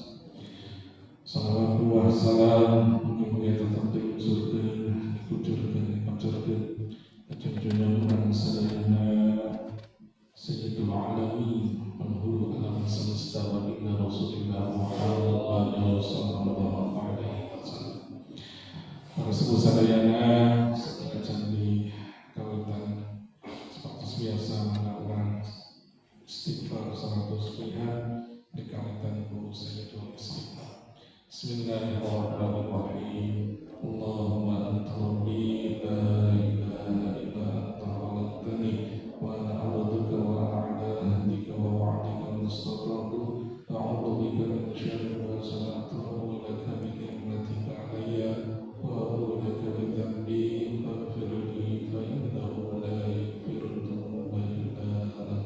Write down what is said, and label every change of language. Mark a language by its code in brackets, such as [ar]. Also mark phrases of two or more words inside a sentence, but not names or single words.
[su] Salawat wa salam mugi-mugi tetep diunsurkeun, dikucurkeun, dipancarkeun junjungan urang sadayana [ar] سيد العالمين [id] penghulu alam semesta [su] baginda Rasulullah Muhammad [ar] صلى الله عليه وسلم. [su] Para sepuh sadayana sakitu di kawitan [id] seperti biasa [su] mana urang istighfar 100 pihak di kawitan ku [ar] سيد الاستغفار. بسم الله الرحمن الرحيم. اللهم أنت ربي لا إله إلا أنت خلقتني وأنا عبدك وعلى عهدك ووعدك ما استطعت أعوذ بك من شر ما صنعت ولك بنعمتك علي وأعوذ بك من ذنبي فاغفر لي فإنه لا يغفر الذنوب إلا أنت.